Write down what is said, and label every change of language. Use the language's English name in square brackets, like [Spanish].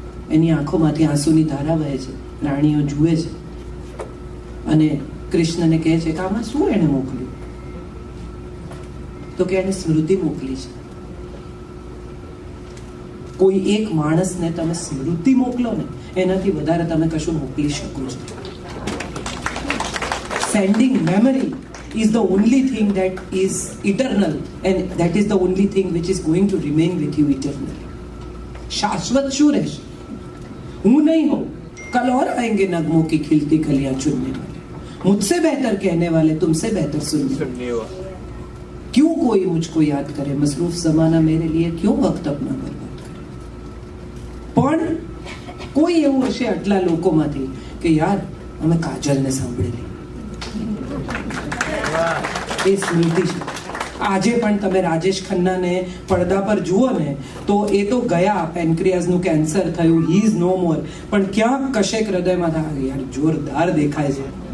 [Gujarati] એની આંખોમાંથી આંસુની ધારા વહે છે. રાણીઓ જુએ છે અને કૃષ્ણને કહે છે કે આમાં શું એને મોકલ્યું? તો કે એને સ્મૃતિ મોકલી છે. કોઈ એક માણસને તમે સ્મૃતિ મોકલો ને, એનાથી વધારે તમે કશું મોકલી શકો છો. [English] Sending memory is the only thing that is eternal, and that is the only thing which is going to remain with you eternally. [Gujarati] शाश्वत શું રહેશે? હું નહીં [Hindi] हूं, कल और आएंगे नगमों की खिलती कलियां चुनने वाले, मुझसे बेहतर कहने वाले तुमसे बेहतर सुनने वाले. क्यों कोई मुझको याद करे, मसरूफ जमाना मेरे लिए क्यों वक्त अपना बर्बाद करे. [Gujarati] પણ કોઈ એવું હશે આટલા લોકોમાંથી કે યાર અમે કાજલને સાંભળેલી, એ સ્મૃતિ છે. આજે પણ તમે રાજેશ ખન્નાને પડદા પર જુઓ ને તો એ તો ગયા, પેનક્રિયાસનું કેન્સર થયું, [English] he is no more, [Gujarati] પણ ક્યાંક કશેક હૃદયમાં થાય યાર જોરદાર દેખાય છે.